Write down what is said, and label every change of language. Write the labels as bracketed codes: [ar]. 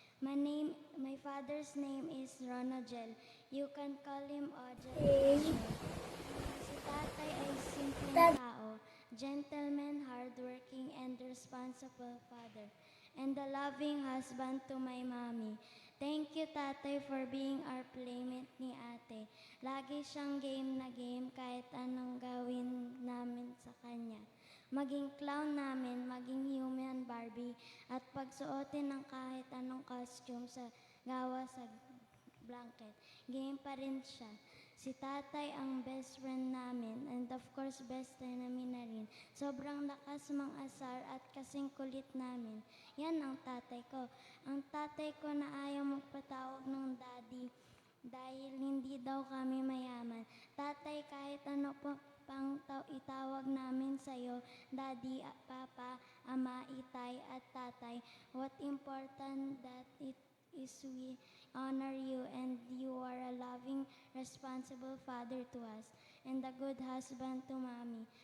[en] My father's name is Ronagel. You can call him Ojel. [tl] Si tatay ay simpleng tao, [en] gentleman, hardworking, and responsible father, and a loving husband to my mommy. Thank you, tatay, for being our playmate ni ate. [tl] Lagi siyang game na game kahit anong gawin namin sa kanya. Maging clown namin, maging human Barbie, at pagsuotin ng kahit anong costume sa gawa sa blanket. Game pa rin siya. Si tatay ang best friend namin, [en] and of course best enemy [tl] na rin. Sobrang lakas mang-asar at kasing kulit namin. Yan ang tatay ko. Ang tatay ko na ayaw magpatawag ng daddy dahil hindi daw kami mayaman. [en] Tatay, [tl] kahit ano pang itawag namin sa'yo, daddy, papa, ama, itay, at tatay, [en] what important that it is we honor you, and you are a loving, responsible father to us and a good husband to mommy.